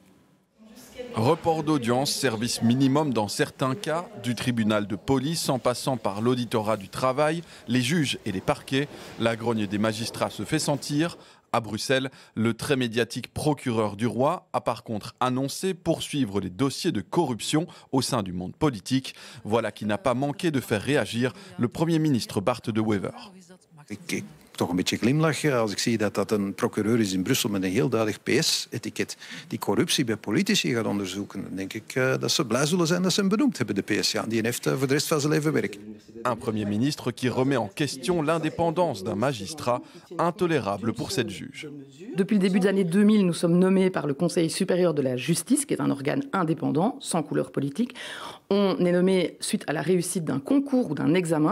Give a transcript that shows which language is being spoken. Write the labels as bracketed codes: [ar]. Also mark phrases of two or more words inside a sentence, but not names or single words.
[fr] Report d'audience, service minimum dans certains cas, du tribunal de police en passant par l'auditorat du travail, les juges et les parquets. La grogne des magistrats se fait sentir. À Bruxelles, le très médiatique procureur du roi a par contre annoncé poursuivre les dossiers de corruption au sein du monde politique. Voilà qui n'a pas manqué de faire réagir le Premier ministre Bart De Wever. [nl] Toch een beetje glimlachen als ik zie dat dat een procureur is in Brussel met een heel duidelijk PS-etiket die corruptie bij politici gaat onderzoeken. Dan denk ik dat ze blij zullen zijn dat ze hem benoemd hebben, de PS. Ja, die heeft voor de rest van zijn leven werk. [fr] Un Premier ministre qui remet en question l'indépendance d'un magistrat, intolérable pour cette juge. Depuis le début des années 2000, nous sommes nommés par le Conseil supérieur de la justice, qui est un organe indépendant, sans couleur politique. On est nommé suite à la réussite d'un concours ou d'un examen.